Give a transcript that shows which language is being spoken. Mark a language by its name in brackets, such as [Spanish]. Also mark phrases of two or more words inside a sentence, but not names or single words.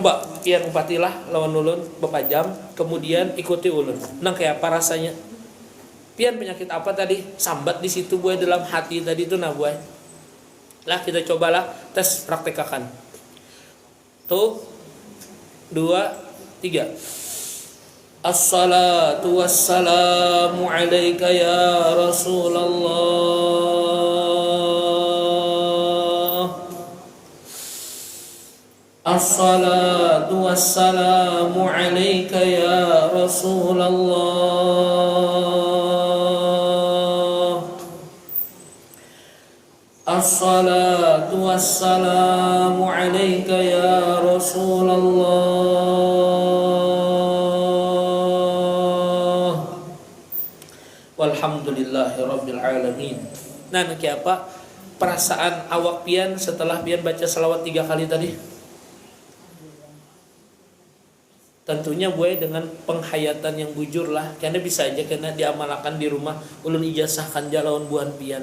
[Banjar] Coba pian upatilah lawan ulun beberapa jam, kemudian ikuti ulun. Nang kayak apa rasanya? Pian penyakit apa tadi? Sambat di situ buai dalam hati tadi itu nah buai. Lah kita cobalah tes praktekakan. Tuh 2 3. [Arabic] الصلاة والسلام عليك يا رسول الله. الصلاة والسلام عليك يا رسول الله. الصلاة والسلام عليك يا رسول الله. والحمد لله رب العالمين. [Banjar] Nah, kayak apa perasaan awak pian setelah pian baca salawat 3 kali tadi? Tentunya buai dengan penghayatan yang bujur lah. Karena bisa aja kena diamalkan di rumah. Ulun ijazahkan jalawan buan pian.